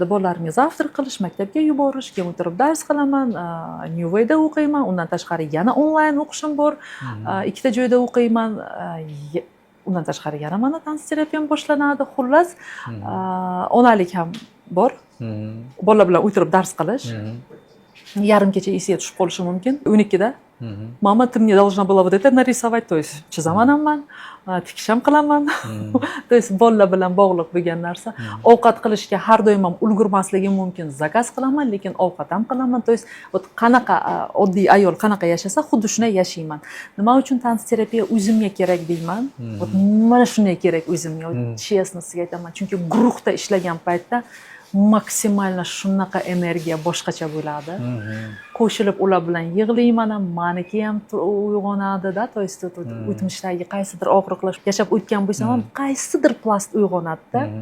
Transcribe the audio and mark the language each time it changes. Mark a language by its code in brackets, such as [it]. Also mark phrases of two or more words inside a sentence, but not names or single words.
[uz] Bolalarimga zavtrak qilish, maktabga yuborish, keyin o'tirib dars qilaman, New Way'da o'qiyman, undan tashqari yana onlayn o'qishim bor. Ikkita joyda o'qiyman. Undan tashqari yana mana dans terapiyam boshlanadi. Xullas, onalik ham bor. Bolalar bilan o'tirib dars qilish. Yarim kecha esiga tushib qolishi mumkin. 12da. Mama, [ru] ты мне должна была вот это нарисовать, то есть [uz] chizaman hamman, tikish ham qilaman. [ru] То есть [uz] bolalar bilan bog'liq bo'lgan narsa. Ovqat qilishga har doim ham ulgurmasligim mumkin. Zakaz qilaman, lekin ovqat ham qilaman. [ru] То есть вот [uz] qanaqa oddiy ayol qanaqa yashasa, xuddi shunday yashayman. Nima uchun dans terapiya o'zimga kerak deyman? Вот mana shunday kerak o'zimga. Честно sizga aytaman. Chunki guruhda ishlagan paytda maksimalna shunaqa energiya boshqacha bo'ladi. Qo'shilib ular bilan yig'layman ham, meniki ham uyg'onadi-da, [ru] то есть [uz] o'tmishdagi qaysidir og'riqlar yashab o'tgan bo'lsam ham qaysidir plast uyg'onadi-da.